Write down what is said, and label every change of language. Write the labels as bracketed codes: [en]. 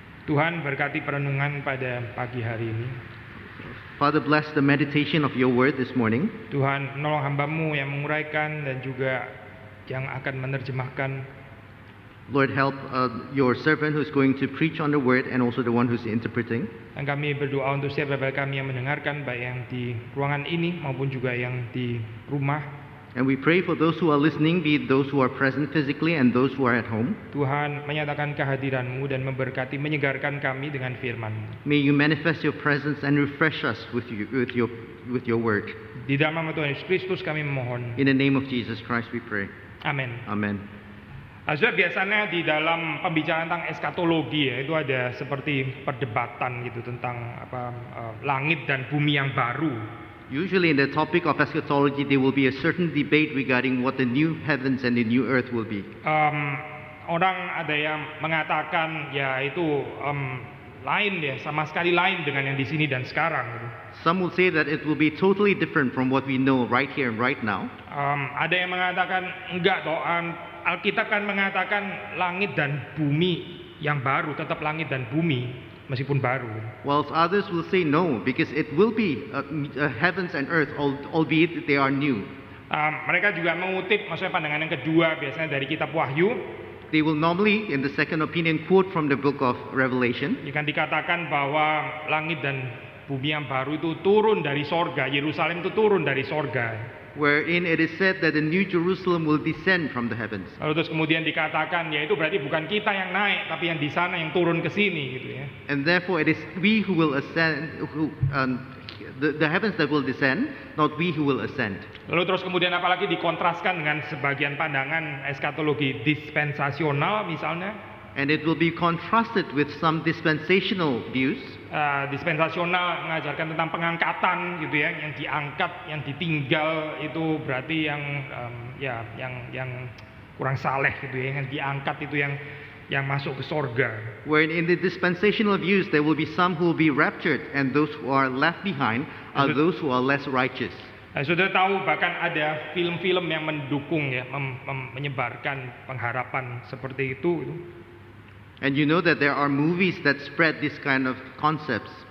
[id] Tuhan berkati perenungan pada pagi hari ini. [en] Father, bless the meditation of your word this morning. [id] Tuhan, menolong hamba-Mu yang menguraikan dan juga yang akan menerjemahkan. [en] Lord, help your servant who's going to preach on the word and also the one who's interpreting. [id] Dan kami berdoa untuk setiap kami yang mendengarkan, baik yang di ruangan ini maupun juga yang di rumah. [en] And we pray for those who are listening, be it those who are present physically and those who are at home. [id] Tuhan, menyatakan kehadiran-Mu dan memberkati, menyegarkan kami dengan firman-Mu. [en] May you manifest your presence and refresh us with your word. [id] Di dalam nama Tuhan Yesus Kristus kami memohon. [en] In the name of Jesus Christ we pray. [id] Amin. [en] Amen. [id] Sudah biasanya di dalam pembicaraan tentang eskatologi ya, itu ada seperti perdebatan gitu tentang langit dan bumi yang baru. [en] Usually in the topic of eschatology there will be a certain debate regarding what the new heavens and the new earth will be. [id] Orang ada yang mengatakan ya itu lain ya, sama sekali lain dengan yang di sini dan sekarang gitu. [en] Some will say that it will be totally different from what we know right here and right now. [id] Ada yang mengatakan enggak toh, Alkitab kan mengatakan langit dan bumi yang baru, tetap langit dan bumi meskipun baru. [en] Whilst others will say no, because it will be heavens and earth, albeit they are new. [id] Mereka juga mengutip maksudnya pandangan yang kedua biasanya dari kitab Wahyu. [en] They will normally, in the second opinion, quote from the book of Revelation. [id] Jika dikatakan bahwa langit dan bumi yang baru itu turun dari sorga, Yerusalem itu turun dari sorga. [en] Wherein it is said that the new Jerusalem will descend from the heavens. [id] Lalu terus kemudian dikatakan, ya itu berarti bukan kita yang naik, tapi yang di sana yang turun ke sini, gitu ya. [en] And therefore it is we who will ascend, the heavens that will descend, not we who will ascend. [id] Lalu terus kemudian apalagi dikontraskan dengan sebagian pandangan eskatologi dispensasional misalnya. [en] And it will be contrasted with some dispensational views. [id] Dispensasional mengajarkan tentang pengangkatan gitu ya, yang diangkat, yang ditinggal itu berarti yang kurang saleh gitu ya, yang diangkat itu yang masuk ke sorga. [en] Where in the dispensational views there will be some who will be raptured, and those who are left behind are those who are less righteous. [id] Sudah tahu bahkan ada film-film yang mendukung ya, menyebarkan pengharapan seperti itu. [en] And you know that there are movies that spread this kind of concepts.